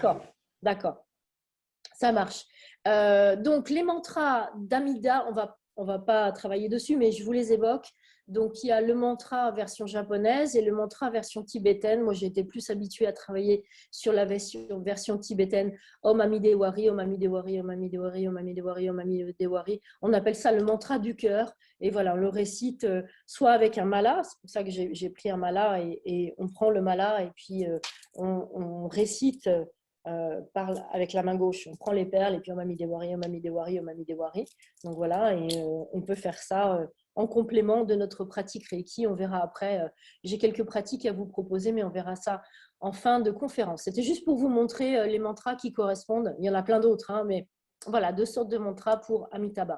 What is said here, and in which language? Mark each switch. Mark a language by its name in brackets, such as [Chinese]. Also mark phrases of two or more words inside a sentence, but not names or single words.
[French] D'accord. Ça marche. Donc, les mantras d'Amida, on va pas travailler dessus, mais je vous les évoque. Donc, il y a le mantra version japonaise et le mantra version tibétaine. Moi, j'ai été plus habituée à travailler sur la version tibétaine. [Sanskrit] ॐ अमि देवरि, ॐ अमि देवरि, ॐ अमि देवरि, ॐ अमि देवरि, ॐ अमि देवरि. [French] On appelle ça le mantra du cœur. Et voilà, on le récite soit avec un mala, c'est pour ça que j'ai pris un mala et on prend le mala et puis on récite avec la main gauche. On prend les perles et puis [Sanskrit] ॐ अमि देवरि, ॐ अमि देवरि, ॐ अमि देवरि. [French] Donc voilà, et on peut faire ça en complément de notre pratique Reiki. On verra après. J'ai quelques pratiques à vous proposer, mais on verra ça en fin de conférence. C'était juste pour vous montrer les mantras qui correspondent. Il y en a plein d'autres, hein, mais voilà, 2 sortes de mantras pour Amitabha.